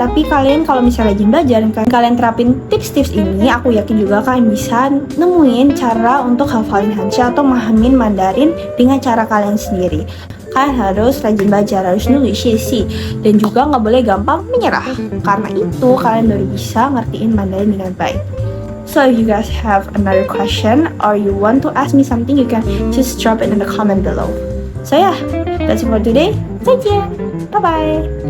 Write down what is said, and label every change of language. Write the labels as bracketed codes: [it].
[id] Tapi kalian kalau misalnya rajin belajar dan kalian terapin tips-tips ini, aku yakin juga kalian bisa nemuin cara untuk hafalin hance atau mahamin Mandarin dengan cara kalian sendiri. Kalian harus rajin belajar, harus nulis sih, dan juga nggak boleh gampang menyerah. Karena itu kalian baru bisa ngertiin Mandarin dengan baik. [en] So if you guys have another question or you want to ask me something, you can just drop it in the comment below. So yeah, that's it for today. [zh] 再见，拜拜。